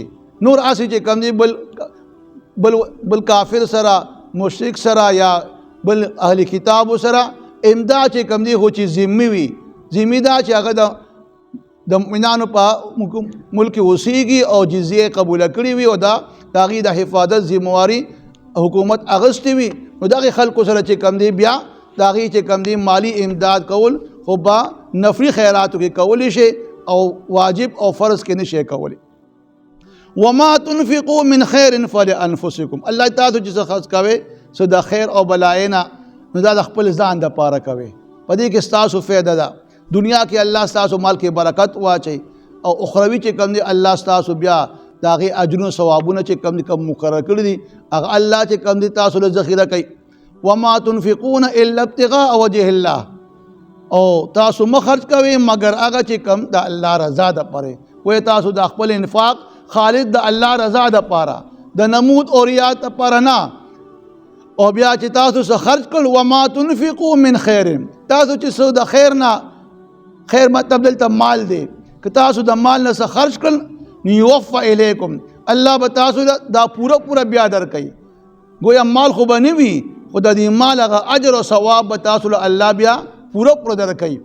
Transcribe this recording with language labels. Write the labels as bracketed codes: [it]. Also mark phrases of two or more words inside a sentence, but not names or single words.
[ps] نور اسی چې کم دی بل کافر سره مشرک سره یا بل اهل کتاب سره امداد چې کم دی خو چې ذمي وي، ذمي دا چې هغه د مؤمنانو په ملک اوسیږي او جزیه قبول کړي وي او دا د هغې د حفاظت ذمواري حکومت اغستی وي، نو دغه خلکو سره چې کم دی بیا د هغې چې کم دی مالی امداد کول خو به نفري خیراتو کې کولی شي او واجب او فرض کې نشي کولی. [ar] وما تنفقوا من خیر فلانفسکم، [ps] الله تاسو چې څه خرڅ کوئ څه د خیر او بلایې نه نو دا د خپل ځان دپاره کوئ، په دې کې ستاسو فایده ده. دنیا کې الله ستاسو مال کې برکت واچوي او اخروي چې کم دی الله ستاسو بیا د هغې اجرونه ثوابونه چې کم دي کم مقرر کړي دي هغه الله چې کم دي تاسو له ذخیره کوي. [ar] وما تنفقون الا ابتغاء وجه الله، [ps] او تاسو مه خرج کوئ مگر هغه چې کم د الله رضا دپاره وایي، تاسو د خپل انفاق خالص د الله رضا دپاره د نمود او ریا دپاره نه. او بیا چې تاسو څه خرج کړل [ar] وما تنفقوا من خیر، [ps] تاسو چې څه د خیر نه، خیر مطلب دلته مال دی، که تاسو د مال نه څه خرج کړل [ar] یوفى الیکم، [ps] الله به تاسو دا پوره بیا درکوي. گویا مال خو به نه وي خو د دې مال هغه اجر او ثواب به تاسو له الله بیا پوره درکوي.